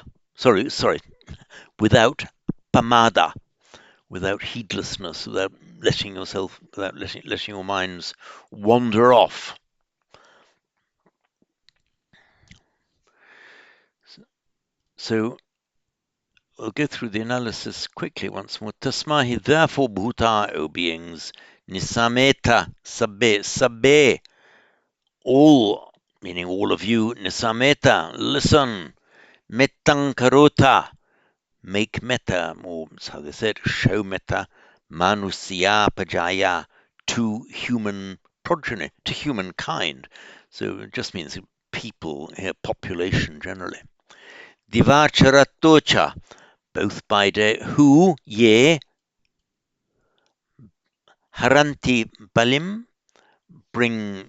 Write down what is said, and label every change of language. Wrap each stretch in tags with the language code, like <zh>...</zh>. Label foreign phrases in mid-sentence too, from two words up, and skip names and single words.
<en>Sorry, without pamada, without heedlessness, without letting your minds wander off. So we'll go through the analysis quickly once more. Tasmahi, therefore, bhuta, O beings,</en> <pi>nisameta, sabbe,</pi> <en>all, meaning all of you, nisameta, listen,</en> <pi>mettang karota,</pi> <en>make metta, or how they said, show metta,</en> <pi>manusya pajaya,</pi> <en>to human progeny, to humankind. So it just means people, here, population generally. Divacharatocha, both by day, who,</en> <pi>ye, haranti balim,</pi> <en>bring</en>